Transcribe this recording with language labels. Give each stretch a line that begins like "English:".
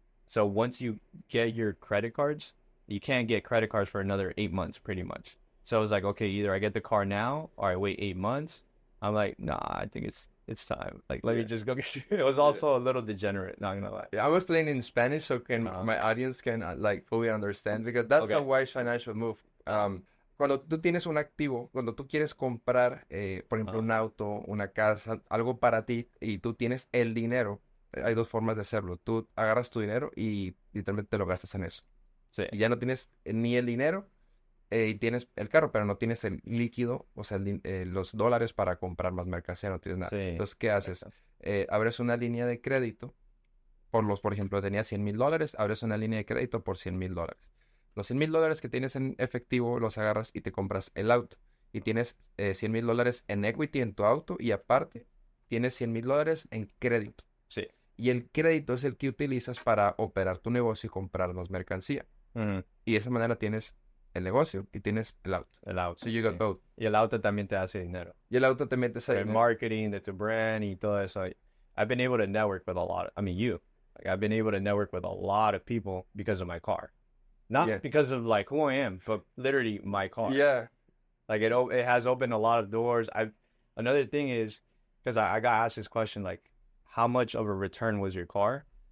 English: So once you get your credit cards, you can't get credit cards for another 8 months, pretty much. So I was like, okay, either I get the car now or I wait 8 months. I'm like, nah, I think it's time. Like, let me just go get it. Was also a little degenerate, not gonna lie. Yeah, I was playing in Spanish so can Uh-huh. my audience can like fully understand because that's a Okay. wise financial move.
Spanish: Cuando tú tienes un activo, cuando tú quieres comprar, por ejemplo, un auto, una casa, algo para ti y tú tienes el dinero, hay dos formas de hacerlo. Tú agarras tu dinero y literalmente te lo gastas en eso. Sí. Y ya no tienes ni el dinero y tienes el carro, pero no tienes el líquido, o sea, los dólares para comprar más mercancía, no tienes nada. Sí. Entonces, ¿qué haces? Abres una línea de crédito por ejemplo, tenías $100,000, abres una línea de crédito por $100,000. Los $100,000 que tienes en efectivo los agarras y te compras el auto. Y tienes $100,000 en equity en tu auto y aparte tienes $100,000 en crédito. Sí. Y el crédito es el que utilizas para operar tu negocio y comprar más mercancía. Ujú. Y de esa manera tienes el negocio y tienes el auto. El auto.
English: So you got
Spanish: sí.
English: both.
Spanish: Y el auto también te hace dinero. Y el auto te metes ahí. El marketing, de tu brand y todo eso.
English: I've been able to network with a lot. I've been able to network with a lot of people because of my car. Not Yeah. because of like who I am, but literally my car. Yeah. Like it has opened a lot of doors. Another thing is, because I got asked this question, like, how much of a return was your car?